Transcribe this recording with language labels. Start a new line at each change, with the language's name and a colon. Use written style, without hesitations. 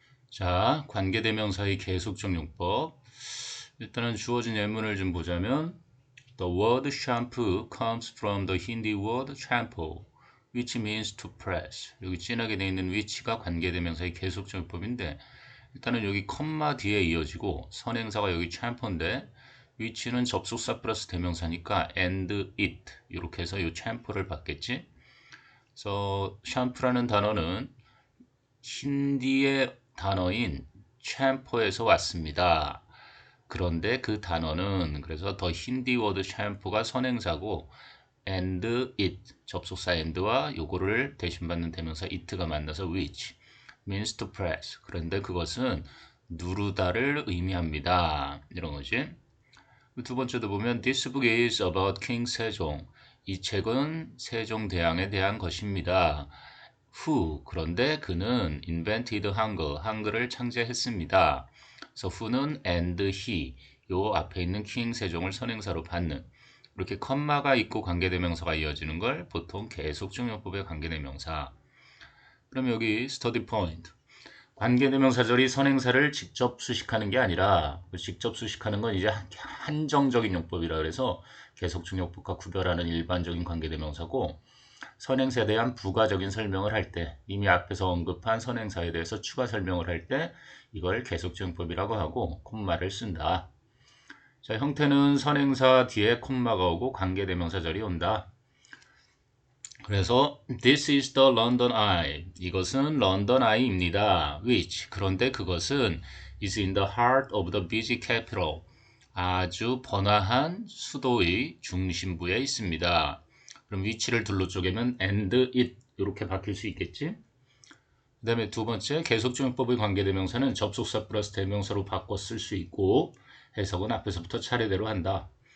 Korean: 자, 관계대명사의 계속적 용법. 일단은 주어진 예문을 좀 보자면
English: The word shampoo comes from the Hindi word shampoo, which means to press.
Korean: 여기 진하게 되어 있는 which가 관계대명사의 계속적 용법인데 일단은 여기 컴마 뒤에 이어지고 선행사가 여기 shampoo인데 which는 접속사 플러스 대명사니까 and it 이렇게 해서 이 shampoo를 받겠지. 그래서 샴푸라는 단어는 힌디의 단어인 샴푸에서 왔습니다. 그런데 그 단어는 그래서 더 힌디 워드 샴푸가 선행사고 and it 접속사 and와 요거를 대신받는 대명사 it가 만나서
English: which means to press.
Korean: 그런데 그것은 누르다를 의미합니다. 이런 거지. 두 번째도 보면
English: This book is about King 세종.
Korean: 이 책은 세종대왕에 대한 것입니다. Who 그런데 그는
English: invented
Korean: 한글 한글을 창제했습니다. 그래서 who는 and he 요 앞에 있는 king 세종을 선행사로 받는 이렇게 컴마가 있고 관계대명사가 이어지는 걸 보통 계속적용법의 관계대명사. 그럼 여기 study point 관계대명사절이 선행사를 직접 수식하는 게 아니라 직접 수식하는 건 이제 한정적인 용법이라 그래서 계속적용법과 구별하는 일반적인 관계대명사고 선행사에 대한 부가적인 설명을 할 때 이미 앞에서 언급한 선행사에 대해서 추가 설명을 할 때 이걸 계속적용법이라고 하고 콤마를 쓴다. 자, 형태는 선행사 뒤에 콤마가 오고 관계대명사절이 온다.
English: 그래서 This is the London Eye.
Korean: 이것은 런던 아이입니다.
English: Which
Korean: 그런데 그것은
English: is in the heart of the busy capital.
Korean: 아주 번화한 수도의 중심부에 있습니다. 그럼 위치를 둘러 쪼개면 and it 이렇게 바뀔 수 있겠지? 그 다음에 두 번째 계속적용법의 관계대명사는 접속사 플러스 대명사로 바꿔 쓸 수 있고 해석은 앞에서부터 차례대로 한다.